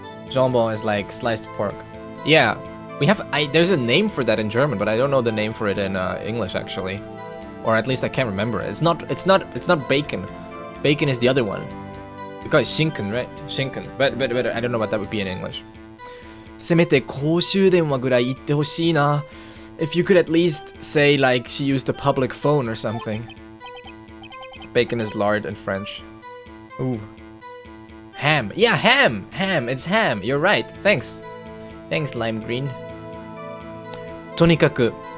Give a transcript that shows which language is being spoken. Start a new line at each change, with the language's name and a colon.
English: Jambon is like sliced pork. Yeah. We have, there's a name for that in German, but I don't know the name for it in English actually, or at least I can't remember it. It's not bacon. Bacon is the other one. Because Schinken, right? Schinken. But I don't know what that would be in English.
Japanese: せめて公衆電話ぐらい言ってほしいな.
English: If you could at least say like she used a public phone or something. Bacon is lard in French. Ooh. Ham. Yeah, ham. Ham. It's ham. You're right. Thanks. Thanks, Lime Green. とにかく